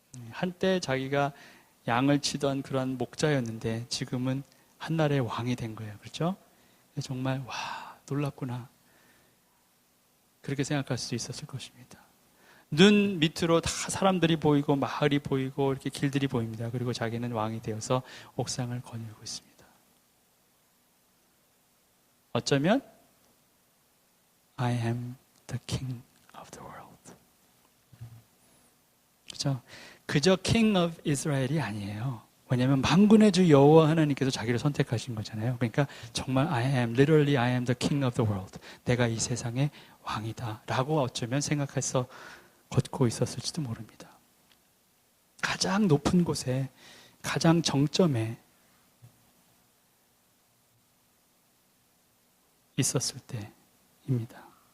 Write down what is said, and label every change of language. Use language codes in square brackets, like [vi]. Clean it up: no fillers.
[ko] 한때 자기가 양을 치던 그런 목자였는데 지금은 한나라의 왕이 된 거예요. 그렇죠? 정말 놀랍구나. 그렇게 생각할 수 있었을 것입니다. 눈 밑으로 다 사람들이 보이고 마을이 보이고 이렇게 길들이 보입니다. 그리고 자기는 왕이 되어서 옥상을 거닐고 있습니다. 어쩌면 [en] I am the king of the world. [ko] 그렇죠? 그저 [en] king of Israel [ko] 이 아니에요. 왜냐하면 만군의 주 여호와 하나님께서 자기를 선택하신 거잖아요. 그러니까 정말 [en] literally I am the king of the world. [ko] 내가 이 세상의 왕이다 라고 어쩌면 생각해서 걷고 있었을지도 모릅니다. 가장 높은 곳에 가장 정점에 있었을 때입니다.